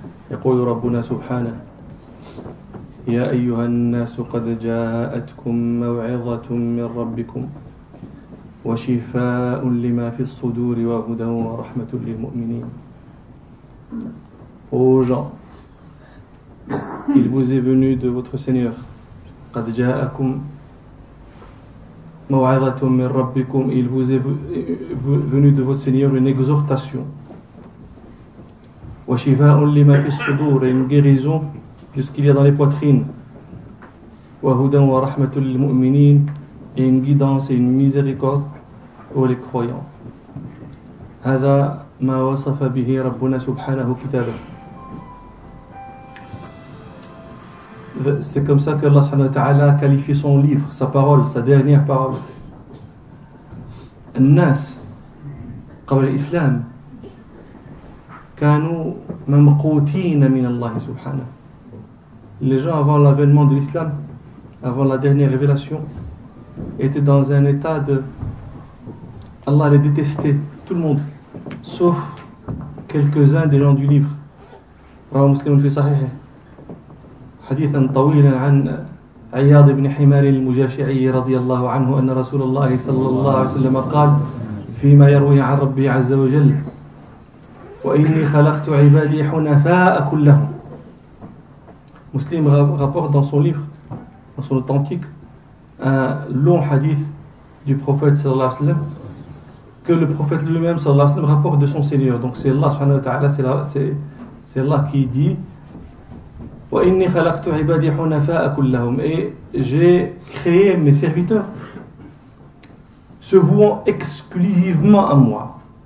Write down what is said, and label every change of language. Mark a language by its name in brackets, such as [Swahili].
[Arabic] يقول ربنا سبحانه: يا أيها الناس قد جاءتكم موعظة من ربكم وشفاء لما في الصدور وهدى ورحمة للمؤمنين. [French] Ô gens, il vous est venu de votre Seigneur, [Arabic] قد جاءكم موعظة من ربكم, [French] il vous est venu de votre Seigneur une exhortation, [Arabic] وشفاء لما في الصدور, [French] et une guérison de ce qu'il y a dans les poitrines, [Arabic] وهدى ورحمة للمؤمنين, [French] et une guidance et une miséricorde pour les croyants. [Arabic] هذا ما وصف به ربنا سبحانه كتابه. [French] C'est comme ça que Allah subhanahu wa ta'ala qualifie son livre, sa parole, sa dernière parole. [Arabic] الناس قبل الإسلام كانوا ممقوتين من الله سبحانه. [French] Les gens avant l'avènement de l'islam, avant la dernière révélation, étaient dans un état de... Allah les détestait, tout le monde, sauf quelques-uns des gens du livre. [Arabic] رواه مسلم في صحيحه حديثا طويلا عن عياض بن حمار المجاشعي رضي الله عنه أن رسول الله صلى الله عليه وسلم قال فيما يروي عن ربه عز وجل: وإني خلقت عبادي حنفاء كلهم. [French] Muslim rapporte dans son livre, dans son authentique, un long hadith du prophète sallallahu alayhi wa sallam, que le prophète lui-même sallallahu alayhi wa sallam rapporte de son Seigneur. Donc c'est Allah subhanahu wa ta'ala, c'est Allah qui dit: [Arabic] وَإِنِّي خَلَقْتُ عِبَادِي حُنَفَاءَ كُلَّهُمْ, [French] et j'ai créé mes serviteurs se vouant exclusivement à moi.